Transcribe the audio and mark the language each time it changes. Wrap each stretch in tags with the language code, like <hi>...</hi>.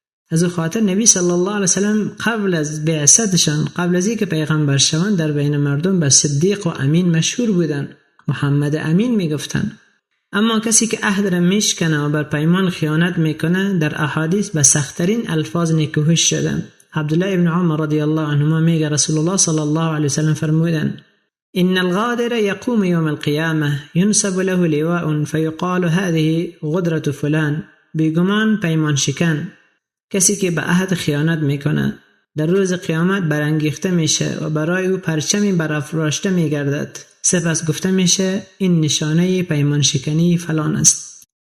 <fa>از او خاطر نبی صلی الله علیه وسلم قبل از بعثتشان، قبل از اینکه پیغمبر شوند، در بین مردم به صدیق و امین مشهور بودن، محمد امین میگفتن. اما کسی که عهد را میشکنه و بر پیمان خیانت میکنه، در احادیث به سخت‌ترین الفاظ نکوهش شده. عبدالله ابن عمر رضی الله عنهما میگه رسول الله صلی الله علیه وسلم فرمودن:</fa> <ar>ان الغادر يقوم يوم القيامه ينسب له لواء فيقال هذه غدرة فلان.</ar> <fa>بیگمان پیمان شکن، کسی که به عهد خیانت میکنه، در روز قیامت برانگیخته میشه و برای او پرچمی برافراشته میگردد، سپس گفته میشه این نشانه پیمان شکنی فلان است.</fa>